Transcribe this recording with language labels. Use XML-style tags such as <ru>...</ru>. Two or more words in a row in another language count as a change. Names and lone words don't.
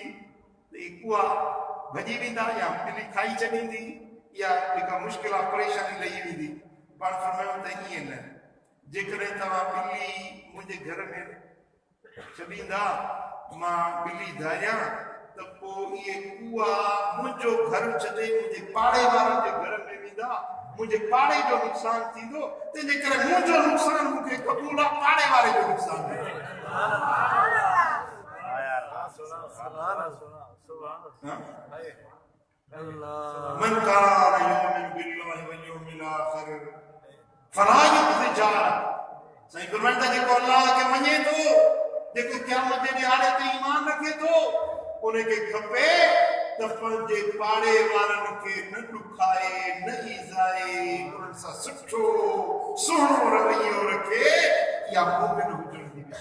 <sd>त कुआ भॼी वेंदा या ॿिली खाई छॾींदी या जेका मुश्किल आहे परेशानी लही वेंदी पाण फरमायूं त ईअं न जेकॾहिं तव्हां ॿिली मुंहिंजे घर में छॾींदा मां ॿिली धारियां त पोइ इहे कुआ मुंहिंजो घर छॾे मुंहिंजे पाड़े वारनि जे घर में वेंदा मुझे पाड़े जो नुक़सान थींदो तंहिंजे करे मुंहिंजो नुक़सान मूंखे क़बूल आहे पाड़े वारे जो नुक़सान</sd> <ar>من كان يؤمن بالله واليوم الآخر فلا يؤذ</ar> <sd>सही फरमाइंदा जेको अल्लाह खे मञे थो जेको क़यामत जे ॾियारे ते ईमान रखे थो उनखे खपे त पंहिंजे पाड़े वारनि खे न ॾुखाए न ईज़ाए उन्हनि सां सुठो सुहिणो रवैयो रखे या मोमिन हुजण जी</sd>